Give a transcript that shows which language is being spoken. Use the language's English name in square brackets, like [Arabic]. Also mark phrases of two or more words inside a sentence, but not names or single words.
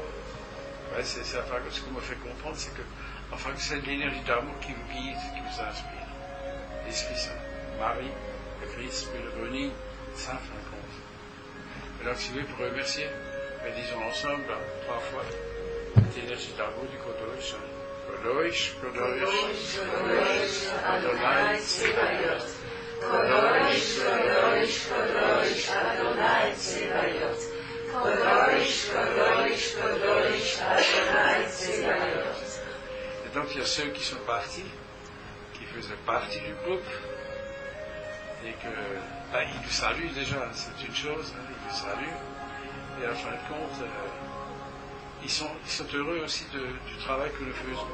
[French] Ouais, c'est enfin, ce qu'on me fait comprendre, c'est que enfin, c'est l'énergie d'amour qui vous guide, qui vous inspire. L'Esprit Saint, Marie, le Christ, le Reni, Saint Franconte. Alors, si vous voulez, pour remercier, disons ensemble, 3 fois, cette énergie d'amour du Kodosh. [Hebrew] קדוש, קדוש, קדוש, אדוני צבאות. קדוש, קדוש, קדוש, אדוני צבאות. קדוש, קדוש, קדוש, אדוני צבאות. [French] Et donc il y a ceux qui sont partis, qui faisaient partie du groupe, et que, ils nous saluent déjà, c'est une chose, hein, ils nous saluent, et à la fin de compte, ils sont heureux aussi du travail que nous faisons.